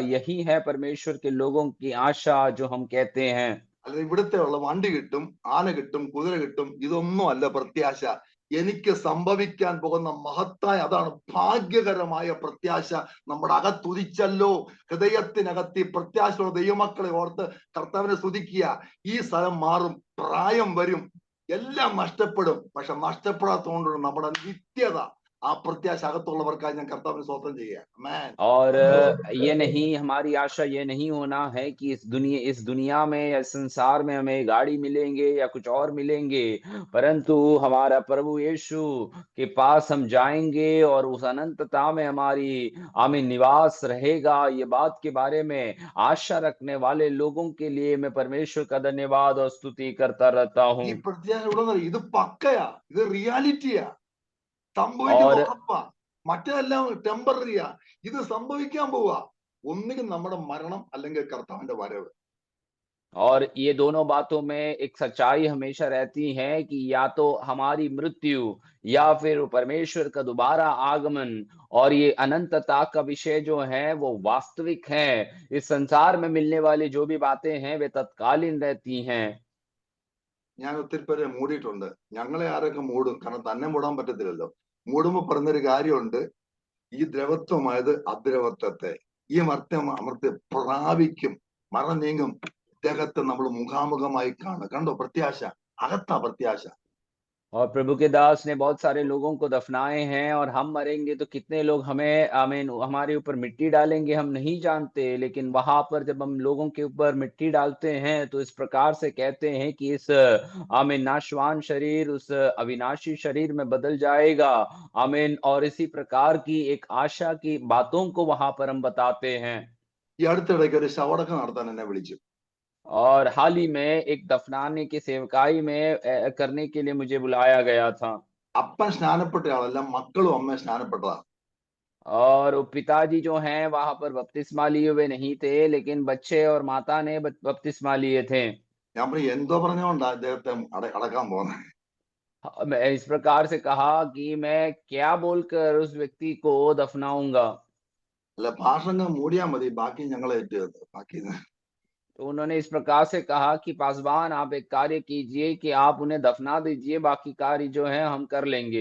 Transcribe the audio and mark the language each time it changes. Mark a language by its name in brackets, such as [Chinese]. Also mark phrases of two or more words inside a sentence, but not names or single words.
[Hindi] यही है परमेश्वर के लोगों की आशा जो हम कहते हैं। [Malayalam] അല്ലാതെ ഇവിടുത്തെ ഉള്ള വണ്ടി കിട്ടും, ആന കിട്ടും, കുതിര കിട്ടും, ഇതൊന്നും അല്ല പ്രത്യാശ. എനിക്ക് സംഭവിക്കാൻ പോകുന്ന മഹത്തായ, അതാണ് ഭാഗ്യകരമായ പ്രത്യാശ നമ്മുടെ അകത്തുദിച്ചല്ലോ. ഹൃദയത്തിനകത്ത് ഈ പ്രത്യാശയുള്ള ദൈവമക്കളെ ഓർത്ത് കർത്താവിനെ സ്തുതിക്കുക. ഈ സ്ഥലം മാറും, പ്രായം വരും, എല്ലാം നഷ്ടപ്പെടും. പക്ഷെ നഷ്ടപ്പെടാത്തതുകൊണ്ടുള്ള നമ്മുടെ നിത്യത, ആ പ്രത്യാശ അകത്തുള്ളവർക്കായി ഞാൻ കർത്താവിന് സ്വന്തം ചെയ്യുക. ആമേൻ. [Hindi] और ये नहीं, हमारी आशा ये नहीं होना है कि इस दुनिया में या संसार में हमें गाड़ी मिलेंगे या कुछ और मिलेंगे, परंतु हमारा प्रभु यीशु के पास हम जाएँगे और उस अनंतता में हमारी हमें निवास रहेगा। ये बात के बारे में आशा रखने वाले लोगों के लिए मैं परमेश्वर का धन्यवाद और स्तुति करता रहता [Malayalam] ഈ [Hindi] हूँ। [Malayalam] പ്രത്യാശ ഉള്ളത് ഇത് പക്കയാ, ഇത് റിയാലിറ്റിയാ, സംഭവിക്കുന്ന [Hindi] और [Malayalam] ഉറപ്പാ. മറ്റെല്ലാം ടെമ്പററിയാ. ഇത് സംഭവിക്കാൻ പോവാ. ഒന്നുകിൽ നമ്മുടെ മരണം അല്ലെങ്കിൽ കർത്താവിന്റെ വരവ്. [Hindi] और ये दोनों बातों में एक सच्चाई हमेशा रहती है कि या तो हमारी मृत्यु या फिर परमेश्वर का दोबारा आगमन। और ये अनंतता का विषय जो है वो वास्तविक है। इस संसार में मिलने वाली जो भी बातें हैं वे तत्कालीन रहती हैं। [Malayalam] ഞാൻ ഒത്തിരി പേരെ മൂടിയിട്ടുണ്ട്. ഞങ്ങളെ ആരൊക്കെ മൂടും? കാരണം തന്നെ മൂടാൻ പറ്റത്തില്ലല്ലോ. മൂടുമ്പോ പറഞ്ഞൊരു കാര്യമുണ്ട്, ഈ ദ്രവത്വമായത് അദ്രവത്വത്തെ, ഈ അമർത്തി പ്രാപിക്കും, മരണം നീങ്ങും, ഇദ്ദേഹത്തെ നമ്മൾ മുഖാമുഖമായി കാണും. കണ്ടോ പ്രത്യാശ? അകത്താ പ്രത്യാശ. [Hindi] और प्रभु के दास ने बहुत सारे लोगों को दफनाए हैं, और हम मरेंगे तो कितने लोग हमें आमीन हमारे ऊपर मिट्टी डालेंगे हम नहीं जानते, लेकिन वहां पर जब हम लोगों के ऊपर मिट्टी डालते हैं तो इस प्रकार से कहते हैं कि इस आमीन नाशवान शरीर उस अविनाशी शरीर में बदल जाएगा। आमीन। और इसी प्रकार की एक आशा की बातों को वहां पर हम बताते हैं। [Malayalam] ഈ അടുത്തിടയ്ക്ക് ഒരു ശവടക്കം നടത്താൻ എന്നെ വിളിച്ചു. [Hindi] और हाल ही में एक दफनाने की सेवकाई में करने के लिए मुझे बुलाया गया था। [Malayalam] അപ്പൻ സ്നാനപ്പെട്ട ആളല്ല, മക്കളും അമ്മ സ്നാനപ്പെട്ടതാ. [Hindi] और वो पिताजी जो हैं वहां पर बपतिस्मा लिए हुए नहीं थे, लेकिन बच्चे और माता ने बपतिस्मा लिए थे। [Malayalam] ഞാൻ പറഞ്ഞു എന്തോ പറഞ്ഞുകൊണ്ടാ അദ്ദേഹത്തെ അടക്കാൻ പോകുന്നത്? [Hindi] मैं इस प्रकार से कहा कि मैं क्या बोलकर उस व्यक्ति को दफनाऊंगा। [Malayalam] അല്ല, ഭാഷങ്ങ് മൂടിയാ മതി, ബാക്കി ഞങ്ങളെ ഏറ്റു. ബാക്കി [Hindi] तो उन्होंने इस प्रकार से कहा कि पासवान आप एक कार्य कीजिए कि आप उन्हें दफना दीजिए, बाकी कार्य जो है हम कर लेंगे।